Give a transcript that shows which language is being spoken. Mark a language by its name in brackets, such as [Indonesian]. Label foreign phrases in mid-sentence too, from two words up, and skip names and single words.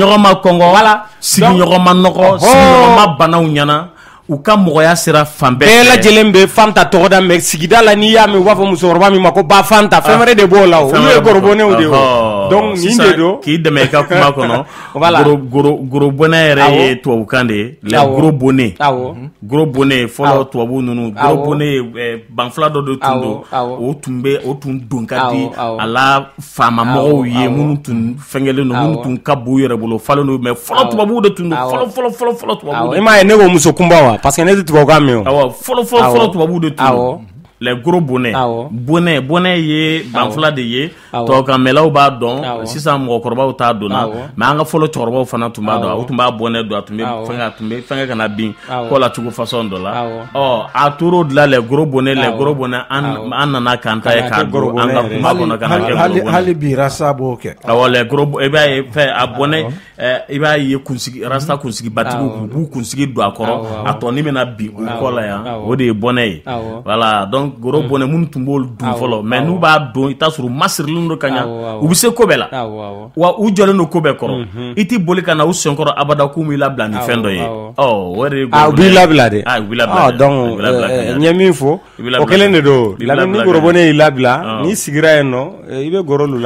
[Bambara] sigiɲɔgɔn ma kɔngɔ sigiɲɔgɔn ma nɔgɔ sigiɲɔgɔn ma banaw ɲɛna u ka mɔgɔya sera fan bɛɛ lajɛlen bɛ Fanta tɔgɔ da mais sigida la n'i y'a mɛn u b'a fɔ musokɔrɔba min ma ko ba Fanta fɛn wɛrɛ de b'o la o olu ye gorobonɛw de ye donc nin de don k'i dɛmɛ i ka kuma kɔnɔ gorobonɛ yɛrɛ ye tubabukan de ye [French] les gros bonnets gros bonnet [Bambara] fɔlɔ tubabu ninnu [French] gros bonnet [Bambara] banfula dɔ de tun don o tun don ka di a la faama mɔgɔw ye minnu tun fɛngɛlen don minnu tun ka b'u yɛrɛ bolo falen don mais fɔlɔ tubabuw de tun don fɔlɔ tubabuw i m'a ye ne ko muso kunba wa [French] parce que [Bambara] ne tɛ tubabukan mɛn o fɔlɔ tubabuw de tun don [French] les gros bonnets [Bambara] bonnet ye banfula de ye tubabukanmɛlaw b'a dɔn sisan mɔgɔkɔrɔbaw t'a dɔnna mais an ka fɔlɔ cɛkɔrɔbaw fana tun b'a dɔn u tun b'a bonnet dɔn a tun bɛ fɛngɛ ka na bin kɔ la cogo façon dɔ la a tor'o de la [French] les gros bonnets [Bambara] an nana k'an ta ye k'a don an ka kuma kɔnɔ ka na kɛ hali bi rasta b'o kɛ [French] les gros [Bambara] i b'a ye a bonnet i b'a ye rasta kunsigi batigiw u b'u kunsigi don a kɔrɔ a tɔnin bɛna bin u kɔ la yan o de ye bonnet ye [French] voilà donc gros bonnet [Bambara] minnu tun b'olu dun fɔlɔ mais n'u b'a dɔn i t'a sɔrɔ u masirilen don ka ɲa u bɛ se ko bɛɛ la wa u jɔlen don ko bɛɛ kɔrɔ i t'i boli ka na u senkɔrɔ abada k'u b'i labila ni fɛn dɔ ye o de ye u b'i labila de donc n ye min fɔ o kelen de don Lamini ni gorobonɛ y'i labila n'i sigira yen nɔ i bɛ goro lu la